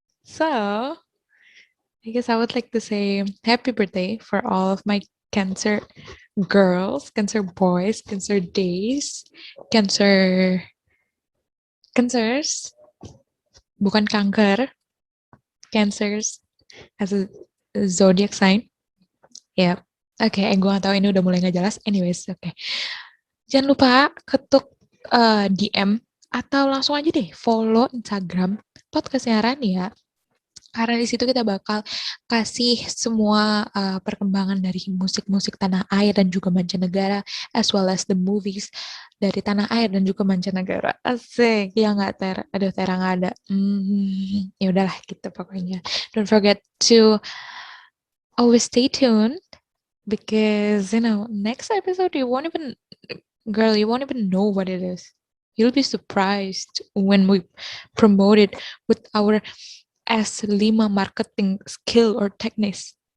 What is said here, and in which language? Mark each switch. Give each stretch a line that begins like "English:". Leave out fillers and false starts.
English: So, I guess I would like to say happy birthday for all of my Cancer girls, Cancer boys, Cancer days, Cancers,
Indonesian: bukan kanker,
English: Cancers as a zodiac sign.
Indonesian: Ya, oke, gue gak tahu ini udah mulai gak jelas. Anyways, oke. Jangan lupa ketuk DM atau langsung aja deh follow Instagram podcastnya Rania. Karena di situ kita bakal kasih semua perkembangan dari musik-musik tanah air dan juga mancanegara,
English: as well as the movies
Indonesian: dari tanah air dan juga mancanegara. Asik, ya nggak aduh Tera nggak ada. Ya udahlah gitu pokoknya.
English: Don't forget to always stay tuned, because next episode you won't even know what it is. You'll be surprised when we promote it with our S5 marketing skill or technique.